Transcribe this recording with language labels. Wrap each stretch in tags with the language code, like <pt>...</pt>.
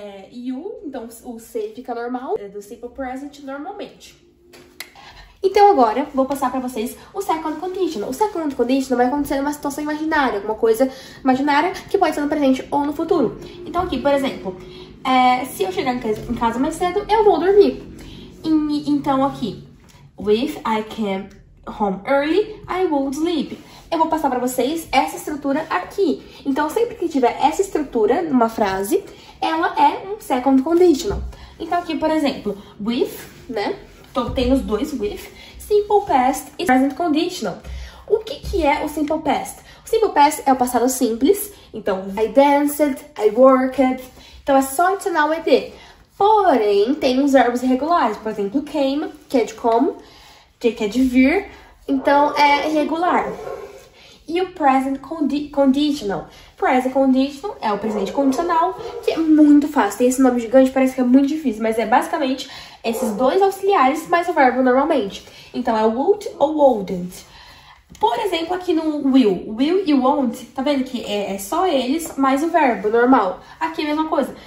<pt>You, então o say fica normal, do simple present normalmente. Então agora, vou passar pra vocês o second conditional. O second conditional vai acontecer numa situação imaginária, alguma coisa imaginária que pode ser no presente ou no futuro. Então aqui, por exemplo, se eu chegar em casa mais cedo, eu vou dormir. Então aqui,</pt> <en>if I came home early, I would sleep.</en> <pt>Eu vou passar pra vocês essa estrutura aqui. Então, sempre que tiver essa estrutura numa frase, ela é um second conditional. Então, aqui, por exemplo, with, né? Tem os dois, with, simple past e present conditional. O que é o simple past? O simple past é o passado simples. Então,</pt> <en>I danced, I worked.</en> <pt>Então, é só adicionar o ed. Porém, tem os verbos irregulares. Por exemplo, came, que é de como, que é de vir. Então, é irregular. E o present conditional. Present conditional é o presente condicional, que é muito fácil. Tem esse nome gigante, parece que é muito difícil, mas é basicamente esses dois auxiliares mais o verbo normalmente. Então, é would ou wouldn't. Por exemplo, aqui no will. Will e won't, tá vendo que é só eles mais o verbo normal. Aqui é a mesma coisa.</pt>